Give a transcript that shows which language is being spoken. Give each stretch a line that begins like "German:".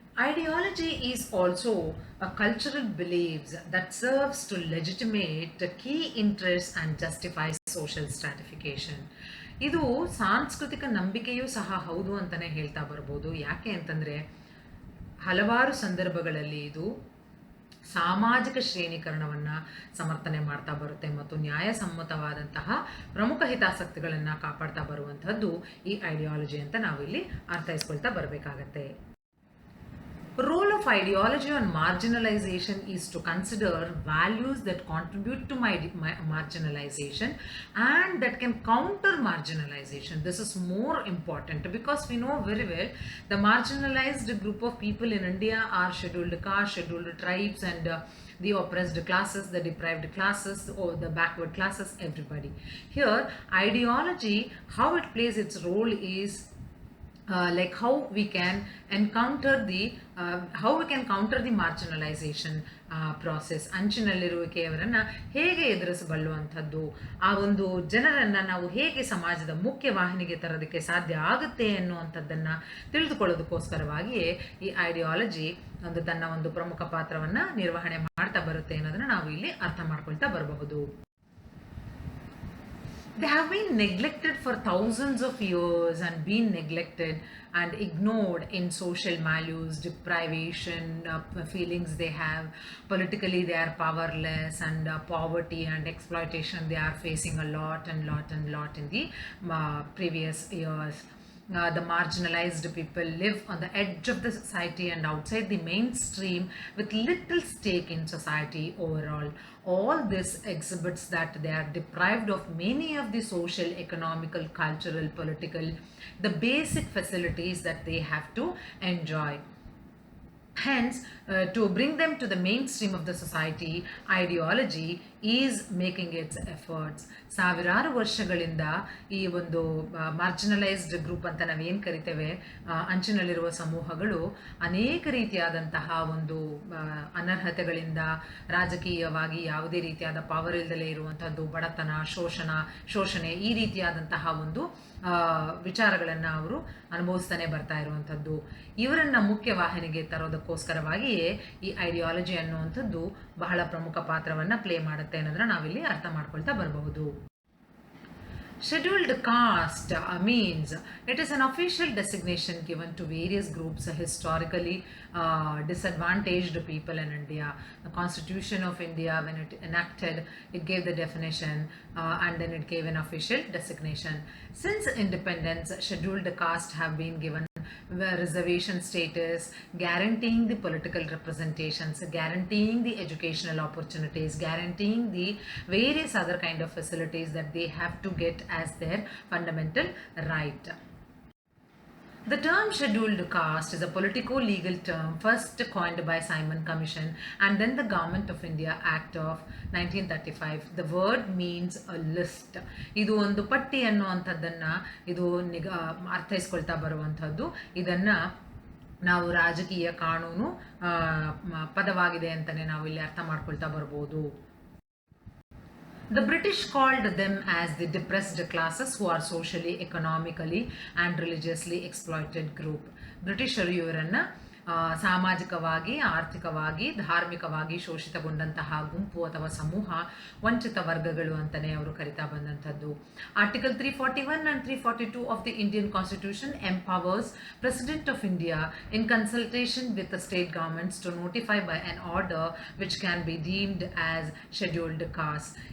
English: Ideology is also a cultural beliefs that serves to legitimate key interests and justify social stratification.
Kannada: ಇದು ಸಾಂಸ್ಕೃತಿಕ ನಂಬಿಕೆಯೂ ಸಹ ಹೌದು ಅಂತಲೇ ಹೇಳ್ತಾ ಬರ್ಬೋದು. ಯಾಕೆ ಅಂತಂದರೆ ಹಲವಾರು ಸಂದರ್ಭಗಳಲ್ಲಿ ಇದು ಸಾಮಾಜಿಕ ಶ್ರೇಣೀಕರಣವನ್ನು ಸಮರ್ಥನೆ ಮಾಡ್ತಾ ಬರುತ್ತೆ ಮತ್ತು ನ್ಯಾಯಸಮ್ಮತವಾದಂತಹ ಪ್ರಮುಖ ಹಿತಾಸಕ್ತಿಗಳನ್ನು ಕಾಪಾಡ್ತಾ ಬರುವಂಥದ್ದು ಈ ಐಡಿಯಾಲಜಿ ಅಂತ ನಾವಿಲ್ಲಿ ಅರ್ಥೈಸ್ಕೊಳ್ತಾ ಬರಬೇಕಾಗತ್ತೆ.
English: Role of ideology on marginalization is to consider values that contribute to marginalization and that can counter marginalization. This is more important because we know very well the marginalized group of people in India are scheduled castes, scheduled tribes, and the oppressed classes, the deprived classes, or the backward classes, everybody. Here, ideology, how it plays its role is like how we can counter the marginalization process.
Kannada: ಅಂಚಿನಲ್ಲಿರುವಿಕೆಯವರನ್ನು ಹೇಗೆ ಎದುರಿಸಬಲ್ಲುವಂಥದ್ದು, ಆ ಒಂದು ಜನರನ್ನು ನಾವು ಹೇಗೆ ಸಮಾಜದ ಮುಖ್ಯ ವಾಹಿನಿಗೆ ತರೋದಕ್ಕೆ ಸಾಧ್ಯ ಆಗುತ್ತೆ ಅನ್ನುವಂಥದ್ದನ್ನು ತಿಳಿದುಕೊಳ್ಳೋದಕ್ಕೋಸ್ಕರವಾಗಿಯೇ ಈ ಐಡಿಯಾಲಜಿ ತನ್ನ ಒಂದು ಪ್ರಮುಖ ಪಾತ್ರವನ್ನು ನಿರ್ವಹಣೆ ಮಾಡ್ತಾ ಬರುತ್ತೆ ಅನ್ನೋದನ್ನು ನಾವು ಇಲ್ಲಿ ಅರ್ಥ ಮಾಡ್ಕೊಳ್ತಾ ಬರಬಹುದು.
English: They have been neglected for thousands of years and been neglected and ignored in social values, deprivation, feelings they have. Politically, they are powerless, and poverty and exploitation they are facing a lot in the previous years. The marginalized people live on the edge of the society and outside the mainstream with little stake in society overall. All this exhibits that they are deprived of many of the social, economical, cultural, political, the basic facilities that they have to enjoy. Hence, to bring them to the mainstream of the society, ideology is making its efforts.
Kannada: ಸಾವಿರಾರು ವರ್ಷಗಳಿಂದ ಈ ಒಂದು marginalised group ಅಂತ ನಾವೇನು ಕರಿತೇವೆ, ಅಂಚಿನಲ್ಲಿರುವ ಸಮೂಹಗಳು ಅನೇಕ ರೀತಿಯಾದಂತಹ ಒಂದು ಅನರ್ಹತೆಗಳಿಂದ, ರಾಜಕೀಯವಾಗಿ ಯಾವುದೇ ರೀತಿಯಾದ ಪವರ್ ಇಲ್ಲದಲೇ ಇರುವಂಥದ್ದು, ಬಡತನ, ಶೋಷಣೆ, ಈ ರೀತಿಯಾದಂತಹ ಒಂದು ವಿಚಾರಗಳನ್ನು ಅವರು ಅನುಭವಿಸ್ತಾನೆ ಬರ್ತಾ ಇರುವಂಥದ್ದು. ಇವರನ್ನು ಮುಖ್ಯವಾಹಿನಿಗೆ ತರೋದಕ್ಕೋಸ್ಕರವಾಗಿಯೇ ಈ ಐಡಿಯಾಲಜಿ ಅನ್ನುವಂಥದ್ದು ಬಹಳ ಪ್ರಮುಖ ಪಾತ್ರವನ್ನು ಪ್ಲೇ ಮಾಡುತ್ತೆ ಅನ್ನೋದನ್ನ ನಾವಿಲ್ಲಿ ಅರ್ಥ ಮಾಡ್ಕೊಳ್ತಾ ಬರಬಹುದು.
English: Scheduled caste means it is an official designation given to various groups historically disadvantaged people in India. The Constitution of India, when it enacted, it gave the definition and then it gave an official designation. Since independence, scheduled caste have been given reservation status, guaranteeing the political representations, guaranteeing the educational opportunities, guaranteeing the various other kind of facilities that they have to get as their fundamental right. The term scheduled caste is a politico-legal term first coined by Simon Commission and then the Government of India Act of 1935. The word means a list.
Kannada: ಇದು ಒಂದು ಪಟ್ಟಿ ಅನ್ನುವಂಥದ್ದನ್ನು ಇದು ಅರ್ಥೈಸ್ಕೊಳ್ತಾ ಬರುವಂಥದ್ದು. ಇದನ್ನು ನಾವು ರಾಜಕೀಯ ಕಾನೂನು ಪದವಾಗಿದೆ ಅಂತಲೇ ನಾವು ಇಲ್ಲಿ ಅರ್ಥ ಮಾಡ್ಕೊಳ್ತಾ ಬರ್ಬೋದು.
English: The British called them as the depressed classes who are socially, economically and religiously exploited group.
Kannada: ಬ್ರಿಟಿಷರು ಇವರನ್ನು ಸಾಮಾಜಿಕವಾಗಿ, ಆರ್ಥಿಕವಾಗಿ, ಧಾರ್ಮಿಕವಾಗಿ ಶೋಷಿತಗೊಂಡಂತಹ ಗುಂಪು ಅಥವಾ ಸಮೂಹ, ವಂಚಿತ ವರ್ಗಗಳು ಅಂತಲೇ ಅವರು ಕರಿತಾ ಬಂದಂಥದ್ದು.
English: Article 341 and 342 of the Indian Constitution empowers President of India in consultation with the state governments to notify by an order which can be deemed as scheduled caste.